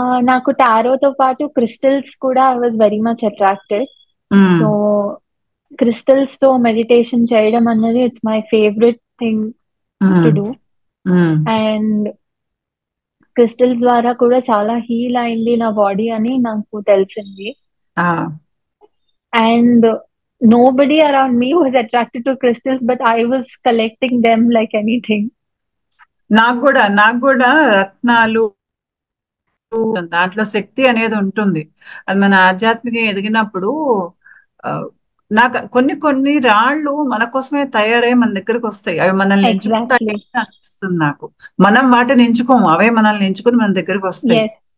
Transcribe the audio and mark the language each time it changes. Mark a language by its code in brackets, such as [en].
[te] నాకు టారోతో పాటు క్రిస్టల్స్ కూడా [en] I was very much attracted. [te] So crystals తో మెడిటేషన్ చేయడం అన్నది [en] It's my favourite thing to do. [te] And crystals ద్వారా కూడా చాలా హీల్ అయింది నా బాడీ అని నాకు తెలిసింది. [en] And nobody around me was attracted to crystals, but I was collecting them like anything. [te] నాకు కూడా రత్నాలు, దాంట్లో శక్తి అనేది ఉంటుంది. అది మన ఆధ్యాత్మిక ఎదిగినప్పుడు నాకు కొన్ని రాళ్ళు మన కోసమే తయారై మన దగ్గరకు వస్తాయి. అవి మనల్ని ఎంచుకుంటాయి అనిపిస్తుంది నాకు. మనం వాటిని ఎంచుకోము, అవే మనల్ని ఎంచుకుని మన దగ్గరకు వస్తాయి.